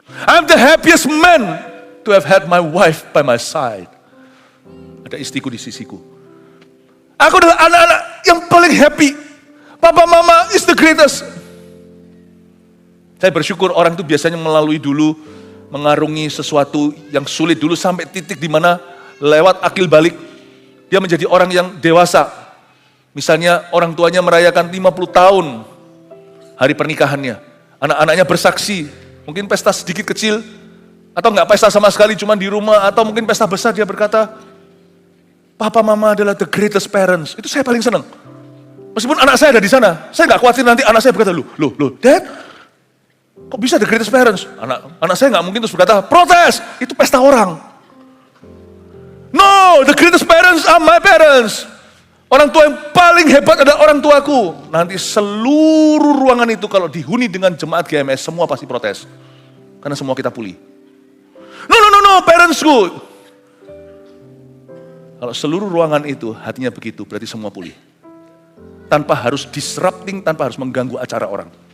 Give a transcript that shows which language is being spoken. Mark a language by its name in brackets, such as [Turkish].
[English] I'm the happiest man to have had my wife by my side. [Indonesian] Ada istriku di sisiku. Aku adalah anak-anak yang paling happy. [English] Papa mama is the greatest. [Indonesian] Saya bersyukur orang itu biasanya melalui dulu, mengarungi sesuatu yang sulit dulu sampai titik di mana lewat akil balik, dia menjadi orang yang dewasa. Misalnya orang tuanya merayakan 50 tahun hari pernikahannya. Anak-anaknya bersaksi. Mungkin pesta sedikit kecil, atau enggak pesta sama sekali, cuma di rumah, atau mungkin pesta besar, dia berkata, Papa Mama adalah [English] the greatest parents. [Indonesian] Itu saya paling senang. Meskipun anak saya ada di sana, saya enggak khawatir nanti anak saya berkata, loh, Dad, kok bisa [English] the greatest parents? [Indonesian] Anak saya enggak mungkin terus berkata, protes, itu pesta orang. [English] No, the greatest parents are my parents. [Indonesian] Orang tua yang paling hebat adalah orang tuaku. Nanti seluruh ruangan itu kalau dihuni dengan jemaat GMS, semua pasti protes. Karena semua kita pulih. No, parentsku. Kalau seluruh ruangan itu hatinya begitu, berarti semua pulih. Tanpa harus disrupting, tanpa harus mengganggu acara orang.